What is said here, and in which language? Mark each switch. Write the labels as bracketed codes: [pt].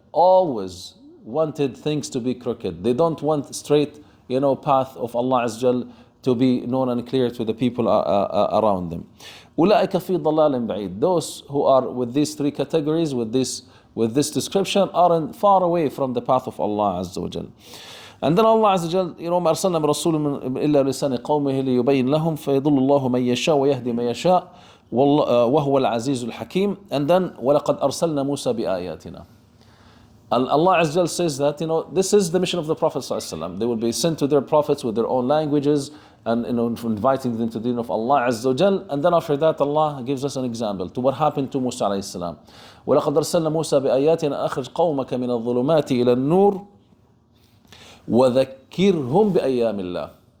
[en] Always wanted things to be crooked. They don't want straight path of Allah Azza wa Jal to be known and clear to the people around them. [ar] أُولَٰئِكَ فِي ضَلَالٍ بَعِيدٍ. [en] Those who are with these three categories, with this description, are far away from the path of Allah Azza wa Jal. And then Allah Azza wa Jal, [ar] مَا أَرْسَلْنَا بِرَسُولٍ إِلَّا لِسَانِ قَوْمِهِ لِيُبَيِّنَ لَهُمْ فَيَضُلُّ اللَّهُ مَن يَشَاءُ وَيَهْدِي مَن يَشَاءُ وَهُوَ الْعَزِيزُ الْحَكِيمُ. [en] And then [ar] وَلَقَدْ أَرْسَلْنَا مُوسَى بِآيَاتِنَا. [en] Allah Azza wa Jal says that, this is the mission of the Prophet Sallallahu Alaihi Wasallam. They will be sent to their prophets with their own languages and, inviting them to the deen of Allah Azza wa Jal. And then after that, Allah gives us an example to what happened to Musa alayhi salam. [ar] وَلَقَدْ أَرْسَلْنَا مُوسَى بِآيَاتِنَا أَخْرِجْ قَوْمَكَ مِنَ الظُّلُمَاتِ إِلَى النُّورِ وَذَكِّرْهُمْ بِأَيَّامِ اللَّهِ.